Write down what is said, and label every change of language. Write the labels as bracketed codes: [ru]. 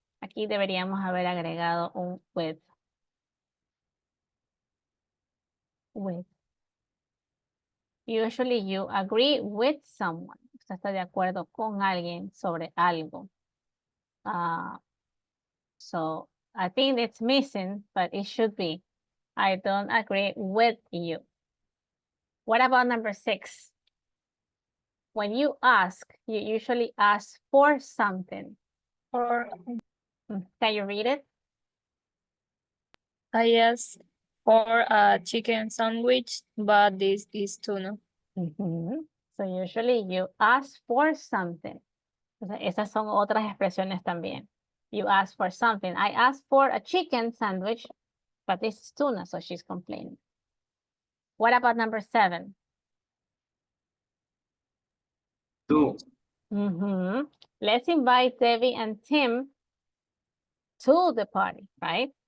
[es] Aquí deberíamos haber agregado un with. [en] With. Usually you agree with someone. [es] Usted está de acuerdo con alguien sobre algo. [en] So I think it's missing, but it should be. I don't agree with you. What about number 6? When you ask, you usually ask for something. Can you read it? I asked for a chicken sandwich, but this is tuna. So usually you ask for something. [es] Esas son otras expresiones también. [en] You ask for something. I asked for a chicken sandwich, but this is tuna, so she's complaining. What about number 7? 2. Let's invite Debbie and Tim to the party, right?